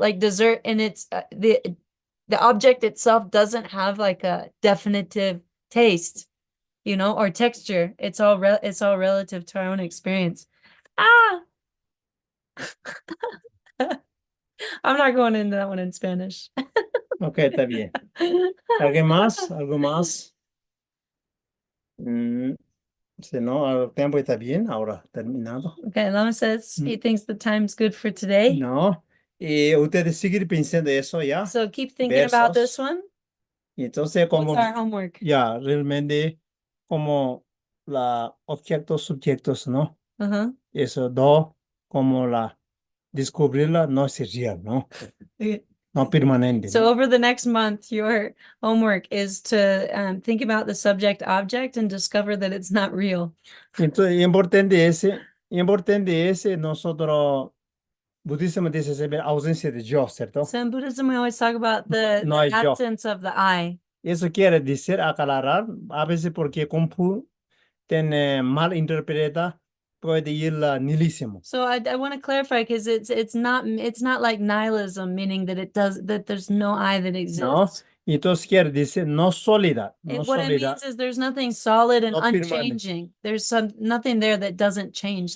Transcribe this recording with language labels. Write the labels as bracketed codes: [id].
[en] Like dessert in its the object itself doesn't have like a definitive taste, or texture. It's all relative to our own experience. I'm not going into that one in Spanish. [es] Ok, está bien. ¿Alguien más? ¿Algo más? Si no, el tiempo está bien, ahora terminado. [en] Okay, Lama says he thinks the time's good for today. [es] No, y ustedes siguen pensando eso ya. [en] So keep thinking about this [es] Versos. [en] one. [es] Y entonces, como [en] What's our homework? [es] ya realmente, como la objetos, subjetos, ¿no? Eso, como la descubrirla no es real, ¿no? No permanente. [en] So [es] ¿no? [en] over the next month, your homework is to think about the subject object and discover that it's not real. [es] Entonces, importante ese, nosotros, budismo dice siempre ausencia de yo, ¿cierto? [en] So in Buddhism, we always talk about the [es] No hay yo. [en] absence of the I. [es] Eso quiere decir aclarar, a veces porque Confu tiene mal interpreta, puede ir a nihilismo. [en] So I want to clarify because it's not like nihilism, meaning that there's no I that exists. [es] No, entonces quiere decir no sólida, no [en] What it [es] sólida. [en] means is there's nothing solid and [es] No permanente. [en] unchanging. There's nothing there that doesn't change.